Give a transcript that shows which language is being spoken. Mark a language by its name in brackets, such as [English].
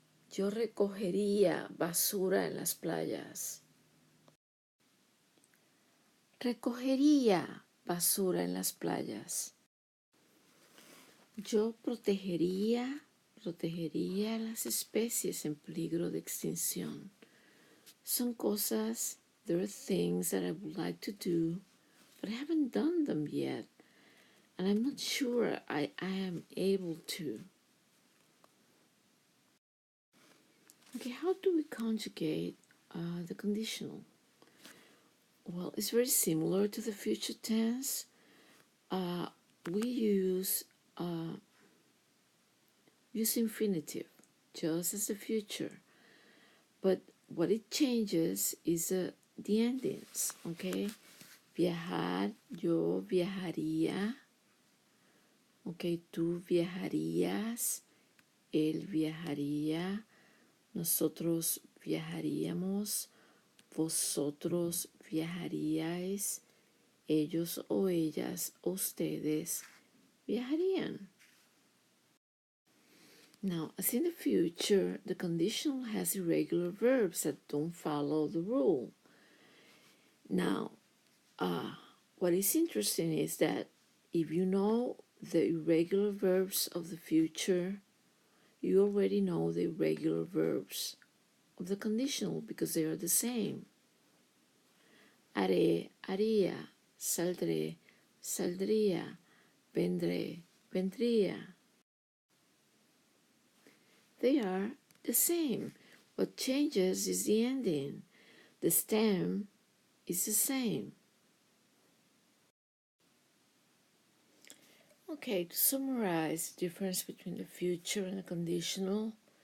[Spanish] Yo recogería basura en las playas. Recogería basura en las playas. Yo protegería las especies en peligro de extinción. Son cosas, [English] there are things that I would like to do, but I haven't done them yet, and I'm not sure I am able to. Okay, how do we conjugate the conditional? Well, it's very similar to the future tense. We use infinitive, just as the future. But what it changes is the endings, okay? [Spanish] Viajar, yo viajaría. Okay, tú viajarías, él viajaría, nosotros viajaríamos, vosotros viajaríais, ellos o ellas, ustedes, viajarían. [English] Now, as in the future, the conditional has irregular verbs that don't follow the rule. Now, what is interesting is that if you know the irregular verbs of the future, you already know the irregular verbs of the conditional because they are the same. [Spanish] Haré, haría, saldré, saldría, vendré, vendría. [English] They are the same. What changes is the ending. The stem is the same. Okay, to summarize the difference between the future and the conditional.